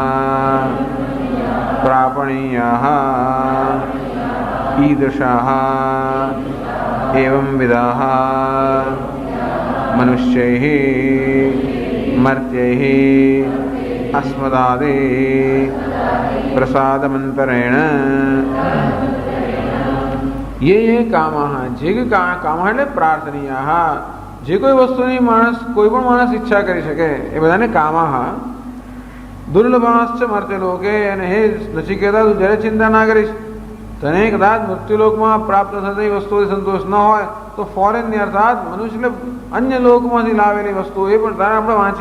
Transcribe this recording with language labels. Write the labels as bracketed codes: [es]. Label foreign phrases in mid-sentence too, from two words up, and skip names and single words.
[sa] प्रापणीयाः ईदृशाः एवं विधाः मनुष्यैः मर्त्यैः अस्मदादि प्रसादमन्तरेण ये कामः जे कामः [gu] એટલે પ્રાર્થનીયઃ જે કોઈ વસ્તુની માણસ કોઈ પણ માણસ ઈચ્છા કરી શકે એ બધાને [sa] કામઃ દુર્લભાશ્ચ મર્ત્યલોકે [gu] અને હે નચિકેતા તું જ્યારે ચિંતા ના કરીશ તને કદાચ મૃત્યુલોકમાં પ્રાપ્ત થતી વસ્તુઓથી સંતોષ ન હોય તો ફોરેનની અર્થાત મનુષ્ય એટલે અન્ય લોકમાંથી લાવેલી વસ્તુઓ એ પણ તારે આપણે વાંચીએ